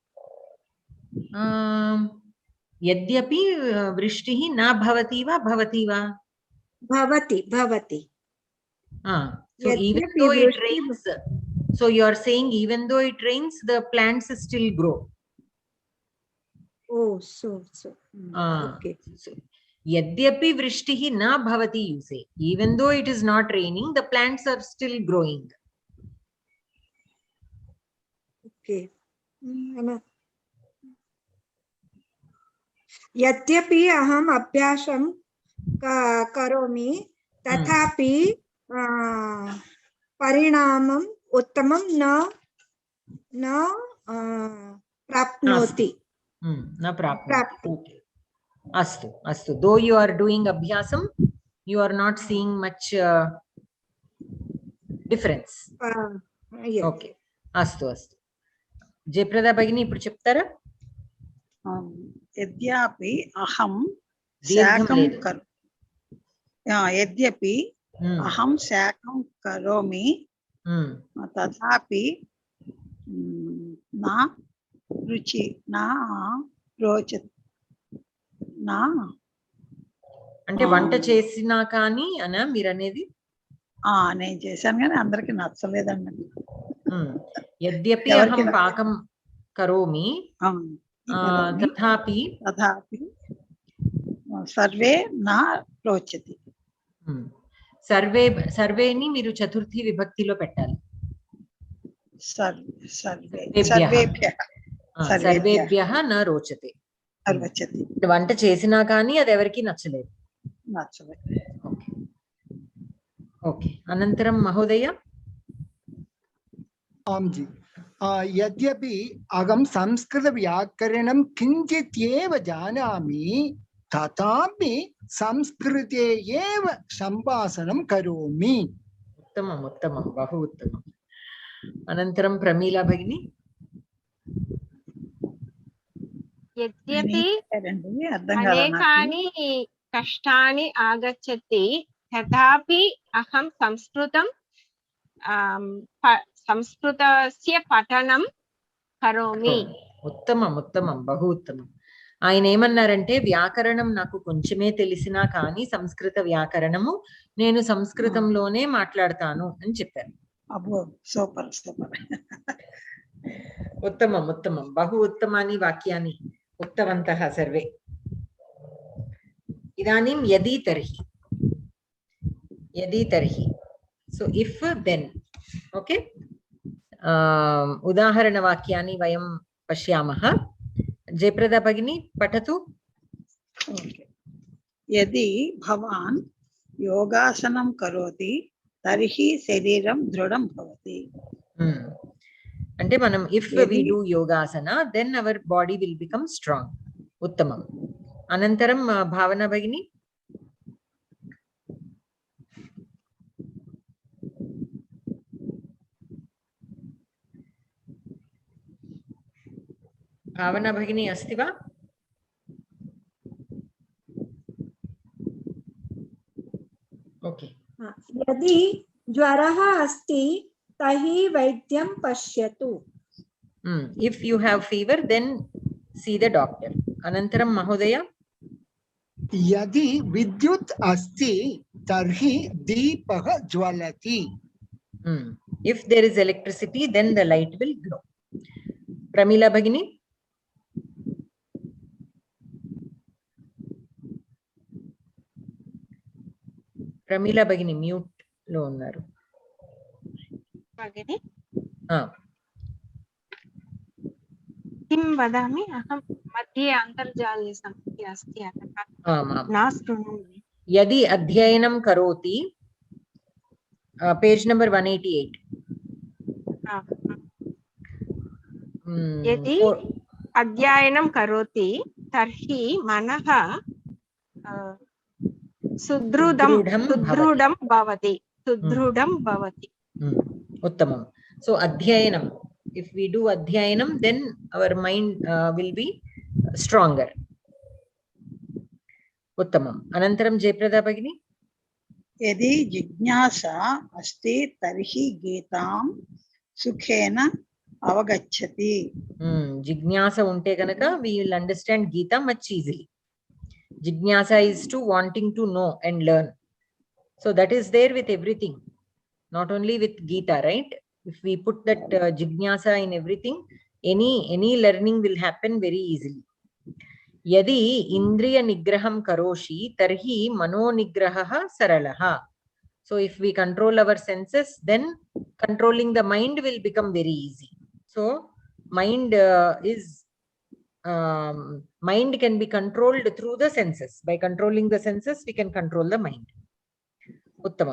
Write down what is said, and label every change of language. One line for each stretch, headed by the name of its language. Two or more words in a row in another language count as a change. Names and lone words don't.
Sanskrit: यद्यपि वृष्टिः न भवति वा भवति वा? भवति.
English: So even though it rains, so you are saying even though it rains, the plants still grow. Oh, so. Okay. So,
Sanskrit: यद्यपि वृष्टिः न भवति,
English: you say. Even though it is not raining, the plants are still growing. Okay.
Sanskrit: यद्यपि अहम् अभ्यासं करोमि तथापि परिणामम् उत्तमं न प्राप्नोति. न प्राप्नोति. Astu.
English: Though you are doing abhyasam, you are not seeing much difference. Yes. Okay. Astu.
Telugu: Jayprada Bhagini, ఇప్పుడు చెప్తారా?
Sanskrit: यद्यपि अहं शाकं यद्यपि अहं शाकं करोमि तथापि न
Telugu: అంటే వంట చేసినా కానీ అనా మీరు అనేది? నేను చేశాను కానీ అందరికి నచ్చలేదండి.
Sanskrit: యద్యపి అహం పాకం కరోమి తథాపి సర్వే నా రోచతి.
Telugu: సర్వేని మీరు చతుర్థి విభక్తిలో పెట్టాలి.
Sanskrit: సర్వేభ్యః న రోచతే.
Telugu: వంట చేసినా కానీ అది ఎవరికి నచ్చలేదు.
Sanskrit: ఓకే, అనంతరం మహోదయ. आम जी, यद्यपि अहम संस्कृत व्याकरणं किंचित् एव जानामि तथापि संस्कृते एव संभाषणं करोमि. उत्तमम् उत्तमं, बहु उत्तमम्. अनन्तरं प्रमीला भगिनी. यद्यपि अनेकानि कष्टानि आगच्छति तथापि अहं संस्कृतस्य पठनं करोमि. ఉత్తమం ఉత్తమం, బహు ఉత్తమం.
Telugu: ఆయన ఏమన్నారంటే వ్యాకరణం నాకు కొంచెమే తెలిసినా కానీ సంస్కృత వ్యాకరణము నేను సంస్కృతంలోనే మాట్లాడతాను అని చెప్పారు.
English: super super.
Sanskrit: ఉత్తమం ఉత్తమం, బహు ఉత్తమాని వాక్యాన్ని ఉక్తవంతః సర్వే. ఇదానీం యది తర్హి, యది తర్హి,
English: so if then.
Sanskrit: ఓకే, ఉదాహరణవాక్యాన్ని వయం పశ్యామः. జయప్రదా భగిनी పఠతు. यदि भवान् योगासनं करोति तर्हि शरीरं दृढं भवति.
Telugu: అంటే మనం
English: if we do yogasana then our body will become strong. ఉత్తమం.
Sanskrit: అనంతరం భావన భగిని. భావన భగిని अस्ति वा?
English: ओके.
Sanskrit: यदि ज्वरः अस्ति तर्हि वैद्यं पश्यतु.
English: If you have fever then see the doctor.
Sanskrit: अनन्तरं महोदय. यदि विद्युत् अस्ति तर्हि दीपः ज्वलति.
English: If there is electricity then the light will glow.
Sanskrit: प्रमीला भगिनी.
Telugu: ప్రమీలా భగిని మ్యూట్ లో ఉన్నారు.
Sanskrit: భగిని किं वदामि, अहं मध्ये अन्तर्जाले संस्कृते अस्ति अतः न शृणोमि. यदि अध्ययनं करोति,
English: page number
Sanskrit: 188. यदि अध्ययनं करोति तर्हि मनः सुदृढं भवति. उत्तमं. So अध्ययनं,
English: if we do अध्ययनं then our mind will be stronger.
Sanskrit: उत्तमम्. अनन्तरं जयप्रदा भगिनी. यदि जिज्ञासा अस्ति तर्हि गीतां सुखेन अवगच्छति.
English: जिज्ञासा
Telugu: ఉంటే గనక
English: we will understand Geeta much easily. Jignasa is to wanting to know and learn. So that is there with everything, not only with Geeta, right? If we put that jignasa in everything, any learning will happen very easily.
Sanskrit: यदि इन्द्रिय निग्रहं करोषि तर्हि मनो निग्रहः सरलः.
English: So if we control our senses, then controlling the mind will become very easy. So mind mind can be controlled through the senses. By controlling the senses we can control the mind.
Sanskrit: Uttamam.